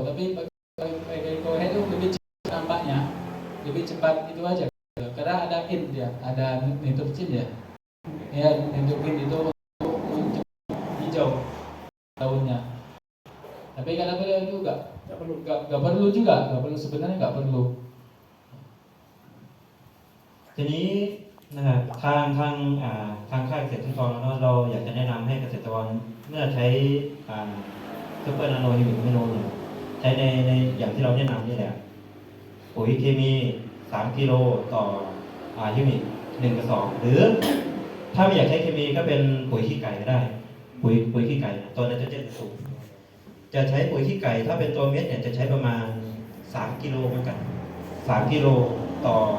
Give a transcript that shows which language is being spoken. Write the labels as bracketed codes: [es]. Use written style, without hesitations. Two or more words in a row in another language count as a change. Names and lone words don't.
[id] Tapi pakai kue itu lebih cepat nampaknya, lebih cepat itu aja. Karena ada dia, ada nitrogen ya. Ya nitrogen itu untuk hijau daunnya. Tapi kata beliau itu nggak perlu juga, sebenarnya nggak perlu. [th] ทีนี้นะครับทางค่ายเกษตรทุกตอนแล้วเราอยากจะแนะนำให้เกษตรกรเมื่อใช้ซุป เปอร์นาโนฮิมิกเมโนเนี่ยใช้ในอย่างที่เราแนะนำนี่แหละปุ๋ยเคมี3 กิโลต่อฮิมิก1 กระสอบหรือถ้าไม่อยากใช้เคมีก็เป็นปุ๋ยขี้ไก่ก็ได้ปุ๋ยขี้ไก่ตัวไนโตรเจนสูงจะใช้ปุ๋ยขี้ไก่ถ้าเป็นตัวเม็ดเนี่ยจะใช้ประมาณ3 กิโลเหมือนกัน3 กิโลต่อ